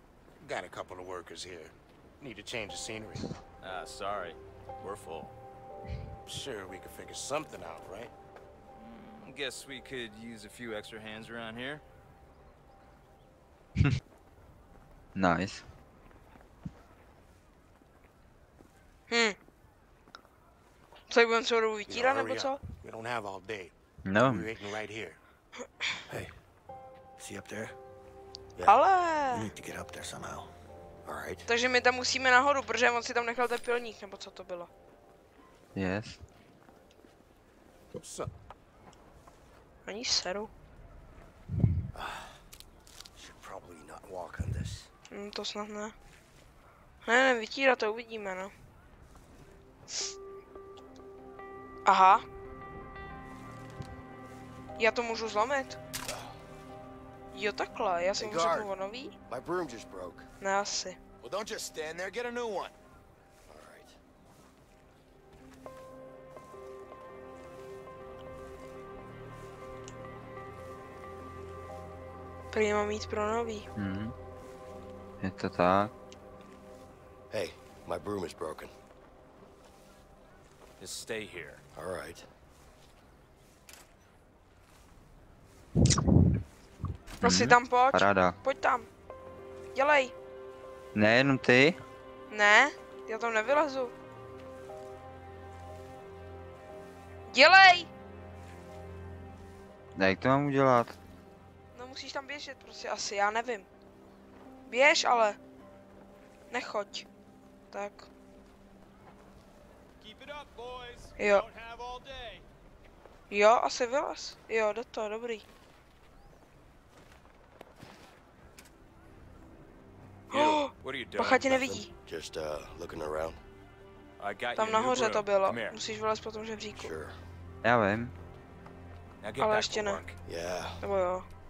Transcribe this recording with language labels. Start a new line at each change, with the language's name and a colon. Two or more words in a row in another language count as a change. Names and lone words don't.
English: Got a couple of workers here. Need to change the scenery. Ah, sorry. We're full. Sure, we could figure something out, right? Guess we could use a few extra hands around here. Nice.
Czech: Co, budeme celou dobu vytírat, nebo
English: hurry
Czech: co?
English: up. We don't have all day.
Czech: No.
English: We're waiting right here. Hey, see up there?
Czech: Ale...
English: You need to get up there somehow. All right.
Czech: Takže my tam musíme nahoru, protože on si tam nechal tepelník, nebo co to bylo?
English: Yes. What's up?
Czech: Ani seru.
English: Should probably not walk on this.
Czech: To snad ne. Ne, vytírat to uvidíme, no. Aha. Já to můžu zlomit. Jo, takhle, já jsem mu řeknu o nový.
English: My broom just broke.
Czech: Ne, asi.
English: Well, don't just stand there. Get a new one. All right.
Czech: Prý mám mít pro nový. Je to tak.
English: Hey, my broom is broken. Just stay here. All right.
Czech: Prosím, tam pojď. Paráda. Pojď tam. Dělej. Ne, jenom ty? Ne, já tam nevylezu. Dělej! Jak to mám udělat? No musíš tam běžet prostě asi, já nevím. Běž ale. Nechoď. Tak. Jo. Jo, asi vylez. Jo, do toho, dobrý.
English: You, what are you doing?
Czech: Bacha tě nevidí.
English: Just looking around. I got you
Czech: Tam
English: a new
Czech: nahoře
English: broom.
Czech: to bylo.
English: Come here.
Czech: Musíš vylez po tom žebříku.
English: Sure.
Czech: Já vím.
English: Now get
Czech: Ale
English: back
Czech: ještě
English: to
Czech: ne.
English: work. Yeah.
Czech: Nebo jo.